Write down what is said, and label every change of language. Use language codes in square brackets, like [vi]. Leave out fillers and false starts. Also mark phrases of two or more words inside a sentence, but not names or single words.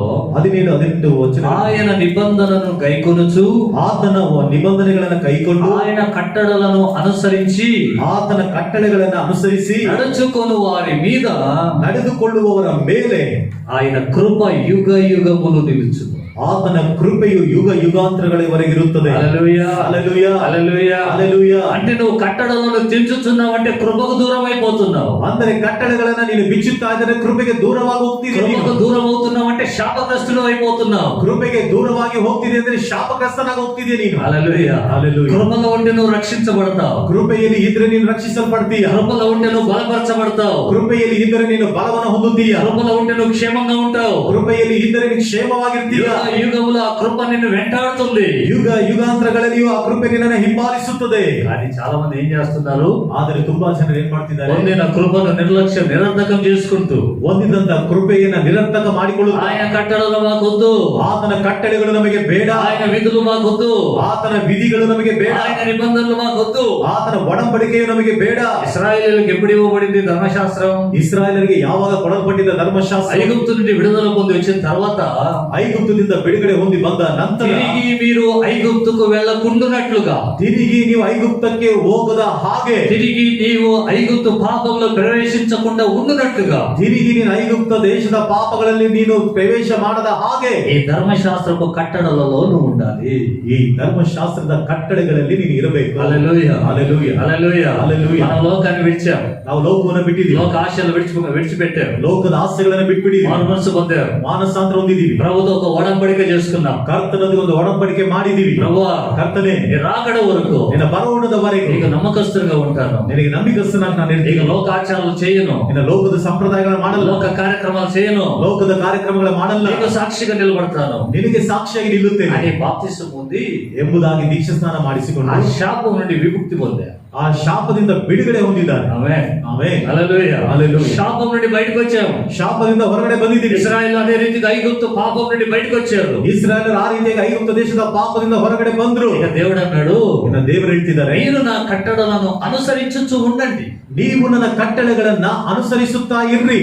[kn] 17-18 ವಚನ. [te] ఆయన నిబంధనను గైకొనుచు, [kn] ಆತನ ನಿಬಂಧನೆಗಳನ್ನು ಕೈಕೊಂಡು, [te] ఆయన కట్టడలను అనుసరించి, [kn] ಆತನ ಕಟ್ಟಳೆಗಳನ್ನ ಅನುಸರಿಸಿ [te] నడుచుకొను వారి మీద [kn] ನಡೆದುಕೊಳ್ಳುವವರ ಮೇಲೆ [te] ఆయన కృప యుగ యుగములు నిలుచును. [kn] ಆತನ ಕೃಪೆಯು ಯುಗ ಯುಗಾಂತರಗಳವರೆಗೆ ಇರುತ್ತದೆ. [te] హల్లెలూయా. హల్లెలూయా. హల్లెలూయా. హల్లెలూయా. అంటే నువ్వు కట్టడలను తెంచుతున్నావంటే కృపకు దూరం అయిపోతున్నావు. [kn] ಅಂದರೆ ಕಟ್ಟಳೆಗಳನ್ನ ನೀನು ಬಿಚ್ಚುತ್ತಾ ಇದ್ದರೆ ಕೃಪೆಗೆ ದೂರವಾಗಿ ಹೋಗ್ತಿದೆ. [te] కృపకు దూరం అవుతున్నావంటే శాపగ్రస్తుడు అయిపోతున్నావు. [kn] ಕೃಪೆಗೆ ದೂರವಾಗಿ ಹೋಗ್ತಿದೆ ಅಂದ್ರೆ ಶಾಪಗ್ರಸ್ತನಾಗಿ ಹೋಗ್ತಿದೆ ನೀನು. [te] హల్లెలూయా. హల్లెలూయా. కృపలో ఉంటే నువ్వు రక్షించబడతావు. [kn] ಕೃಪೆಯಲ್ಲಿ ಇದ್ರೆ ನೀನು ರಕ್ಷಿಸಲ್ಪಡ್ತೀಯ. [te] కృపలో ఉంటే నువ్వు బలపరచబడతావు. [kn] ಕೃಪೆಯಲ್ಲಿ ಇದ್ದರೆ ನೀನು ಬಲವನ್ನು ಹೊಂದುತ್ತೀಯ. [te] కృపలో ఉంటే నువ్వు క్షేమంగా ఉంటావు. [kn] ಕೃಪೆಯಲ್ಲಿ ಇದ್ದರೆ ನೀನು ಕ್ಷೇಮವಾಗಿರ್ತೀಯ. [te] యుగములు ఆ కృప నిన్ను వెంటాడుతుంది. [kn] ಯುಗ ಯುಗಾಂತರಗಳಲ್ಲಿಯೂ ಆ ಕೃಪೆ ನಿನ್ನನ್ನು ಹಿಂಬಾಲಿಸುತ್ತದೆ. [te] కానీ చాలా మంది ఏం చేస్తున్నారు? [kn] ಆದರೆ ತುಂಬಾ ಜನರು ಏನ್ ಮಾಡ್ತಿದ್ದಾರೆ? [te] పొందిన కృపను నిరర్థకం చేసుకుంటూ [kn] ಹೊಂದಿದಂತ ಕೃಪೆಯನ್ನ ನಿರರ್ಥಕ ಮಾಡಿಕೊಳ್ಳುತ್ತಾರೆ. [te] ఆయన కట్టడలు మాకొద్దు, [kn] ಆತನ ಕಟ್ಟಳೆಗಳು ನಮಗೆ ಬೇಡ, [te] ఆయన విధులు మాకొద్దు, [kn] ಆತನ ವಿಧಿಗಳು ನಮಗೆ ಬೇಡ, [te] ఆయన నిబంధనలు మాకొద్దు, [kn] ಆತನ ಒಡಂಬಡಿಕೆಯು ನಮಗೆ ಬೇಡ. [te] ఇశ్రాయేలీయులకు ఎప్పుడు ఇవ్వబడింది ధర్మశాస్త్రం? [kn] ಇಸ್ರಾಯೇಲರಿಗೆ ಯಾವಾಗ ಕೊಡಲ್ಪಟ್ಟಿದ್ದ ಧರ್ಮಶಾಸ್ತ್ರ? [te] ఐగుప్తు నుండి విడుదల పొంది వచ్చిన తర్వాత, [kn] ಐಗುಪ್ತದಿಂದ ಬಿಡುಗಡೆ ಹೊಂದಿ ಬಂದ ನಂತರ [te] తిరిగి మీరు ఐగుప్తుకు వెళ్ళకుండునట్లుగా, [kn] ತಿರುಗಿ ನೀವು ಐಗುಪ್ತಕ್ಕೆ ಹೋಗದ ಹಾಗೆ, [te] తిరిగి నీవు ఐగుప్తు పాపంలో ప్రవేశించకుండా ఉండునట్లుగా, [kn] ತಿರುಗಿ ನೀನು ಐಗುಪ್ತ ದೇಶದ ಪಾಪಗಳಲ್ಲಿ ನೀನು ಪ್ರವೇಶ ಮಾಡದ ಹಾಗೆ [te] ఈ ధర్మశాస్త్రపు కట్టడలలో నువ్వు ఉండాలి. [kn] ಈ ಧರ್ಮಶಾಸ್ತ್ರದ ಕಟ್ಟಳೆಗಳಲ್ಲಿ ನೀನು ಇರಬೇಕು. [te] హల్లెలూయా. హల్లెలూయా. హల్లెలూయా. హల్లెలూయా. మనం లోకాన్ని విడిచాం, [kn] ನಾವು ಲೋಕವನ್ನು ಬಿಟ್ಟಿದ್ದೀವಿ, [te] లోక ఆశలు విడిచిపెట్టాం, [kn] ಲೋಕದ ಆಸೆಗಳನ್ನು ಬಿಟ್ಬಿಟ್ಟಿದ್ದೀವಿ, [te] మారు మనసు పొందాం, [kn] ಮಾನಸಾಂತರ ಹೊಂದಿದ್ದೀವಿ, [te] ప్రభుతో ఒక ఒడంబడిక చేసుకున్నాం. [kn] ಕರ್ತನೊಂದಿಗೆ ಒಂದು ಒಡಂಬಡಿಕೆ ಮಾಡಿದ್ದೀವಿ. [te] ప్రభువా, [kn] ಕರ್ತನೇ, [te] నీ రాకడ వరకు [kn] ನಿನ್ನ ಬರೋಣದವರೆಗೂ [te] నీకు నమ్మకస్తులుగా ఉంటాను. [kn] ನಿನಗೆ ನಂಬಿಕಸ್ತನಾಗಿ ನಾನು [te] నీకు [kn] ಇರ್ತೀನಿ. [te] లోకాచారాలు చేయను, [kn] ನಿನ್ನ ಲೋಕದ ಸಂಪ್ರದಾಯಗಳನ್ನು ಮಾಡಲ್ಲ, [te] లోక కార్యక్రమాలు చేయను, [kn] ಲೋಕದ ಕಾರ್ಯಕ್ರಮಗಳ ಮಾಡಲ್ಲ, [te] నీకు సాక్షిగా నిలబడతాను [kn] ನಿನಗೆ ಸಾಕ್ಷಿಯಾಗಿ ನಿಲ್ಲುತ್ತೇನೆ [te] అని బాప్తిసం పొంది [kn] ಎಂಬುದಾಗಿ ದೀಕ್ಷಾ ಸ್ನಾನ ಮಾಡಿಸಿಕೊಂಡು [te] ఆ శాపం నుండి విముక్తి పొందా. [kn] ಆ ಶಾಪದಿಂದ ಬಿಡುಗಡೆ ಹೊಂದಿದ್ದಾರೆ. [te] ఆమేన్. [kn] ಆಮೆನ್. [te] హల్లెలూయా. హల్లెలూయా. శాపం నుండి బయటకు వచ్చాం. [kn] ಶಾಪದಿಂದ ಹೊರಗಡೆ ಬಂದಿದ್ದೀವಿ. [te] ఇశ్రాయేలు అదే రీతిగా ఐగుప్తు పాపం నుండి బయటకు వచ్చారు. [kn] ಇಸ್ರಾಯೇಲರು ಆ ರೀತಿಯಾಗಿ ಐಗುಪ್ತ ದೇಶದ ಪಾಪದಿಂದ ಹೊರಗಡೆ ಬಂದ್ರು. [te] ఇక దేవుడు అన్నాడు, [kn] ಇನ್ನು ದೇವರು ಹೇಳ್ತಿದ್ದಾರೆ, [te] మీరు నా కట్టడలను అనుసరించుచు ఉండండి, [kn] ನೀವು ನನ್ನ ಕಟ್ಟಳೆಗಳನ್ನ ಅನುಸರಿಸುತ್ತಾ ಇರ್ರಿ,